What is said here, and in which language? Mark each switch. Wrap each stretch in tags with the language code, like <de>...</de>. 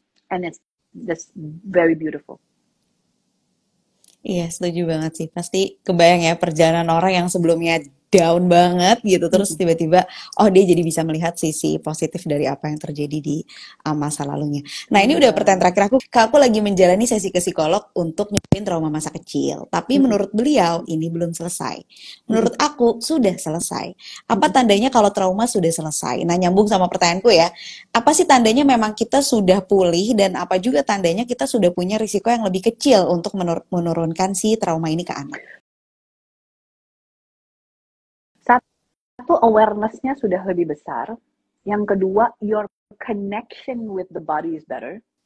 <en>And it's just very beautiful.</en> <id>Iya, setuju banget sih. Pasti kebayang ya perjalanan orang yang sebelumnya down banget gitu, terus tiba-tiba, oh dia jadi bisa melihat sisi positif dari apa yang terjadi di masa lalunya. Nah ini udah pertanyaan terakhir aku. Kak, aku lagi menjalani sesi ke psikolog untuk nyembuhin trauma masa kecil. Tapi menurut beliau ini belum selesai. Menurut aku sudah selesai. Apa tandanya kalau trauma sudah selesai? Nah nyambung sama pertanyaanku ya. Apa sih tandanya memang kita sudah pulih dan apa juga tandanya kita sudah punya risiko yang lebih kecil untuk menurunkan si trauma ini ke anak? Satu, awareness-nya sudah lebih besar. Yang kedua,</id> <en>your connection with the body is better.</en>